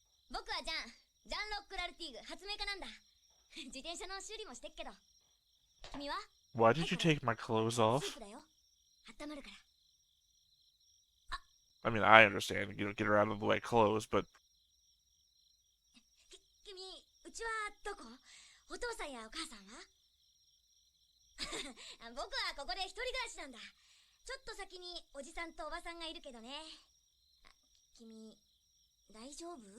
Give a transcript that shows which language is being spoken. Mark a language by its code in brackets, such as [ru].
[ja] 僕はジャンロック・ラルティーグ発明家なんだ。自転車の修理もしてっけど。君は？ [en] Why did you take my clothes [ja] ス [en] off? [ja] ープだよ。温まるから。 [en] I mean, I understand, you know, get her out of the way clothes, but [ja] 君、うちはどこ？お父さんやお母さんは？僕はここで一人暮らしなんだ。ちょっと先におじさんとおばさんがいるけどね。君、大丈夫？